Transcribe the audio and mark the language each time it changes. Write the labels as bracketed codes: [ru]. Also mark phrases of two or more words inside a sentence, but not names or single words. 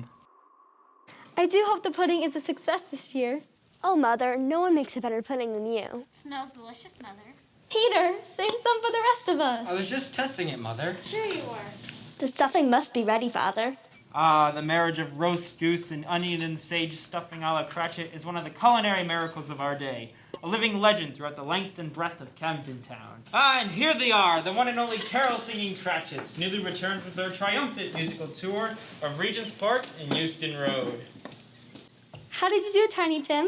[en] I do hope the pudding is a success this year. Oh, Mother, no one makes a better pudding than you. Smells delicious, Mother. Peter, save some for the rest of us. I was just testing it, Mother. Sure you are. The stuffing must be ready, Father. The marriage of roast goose and onion and sage stuffing a la Cratchit is one of the culinary miracles of our day. A living legend throughout the length and breadth of Camden Town. And here they are, the one and only carol-singing Cratchits, newly returned from their triumphant musical tour of Regent's Park and Euston Road. How did you do, Tiny Tim?